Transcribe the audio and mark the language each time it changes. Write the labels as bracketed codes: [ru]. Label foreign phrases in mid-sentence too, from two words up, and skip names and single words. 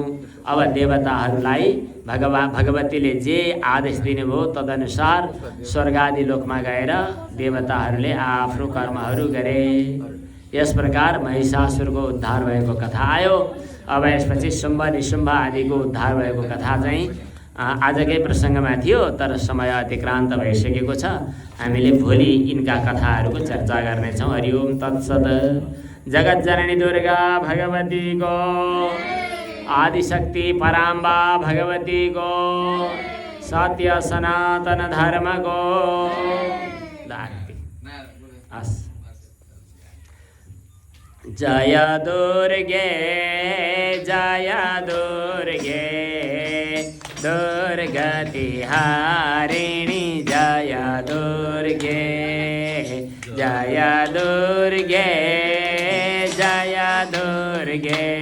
[ne] अब देवताहरूलाई भगवतीले जे आदेश दिनुभयो तदनुसार स्वर्गादि लोकमा गएर देवताहरूले आफ्नो कर्महरू गरे। यस प्रकार महिषासुरको उद्धार भएको कथा आयो। अब यसपछि शुम्भ निशुम्भ आदिको उद्धार भएको कथा चाहिँ आजकै प्रसङ्गमा थियो, तर समय अतिक्रान्त भइसकेको छ। हामीले भोलि यिनका कथाहरूको चर्चा गर्नेछौँ। [sa] हरि ओम तत्सत। [ne] जगतजननी दुर्गा भगवतीको, आदिशक्ति पराम्बा भगवतीको, सत्य सनातन धर्मको। [sa] हस् जय दुर्गे जय दुर्गे दुर्गति हारिणी जय दुर्गे जय दुर्गे जय दुर्गे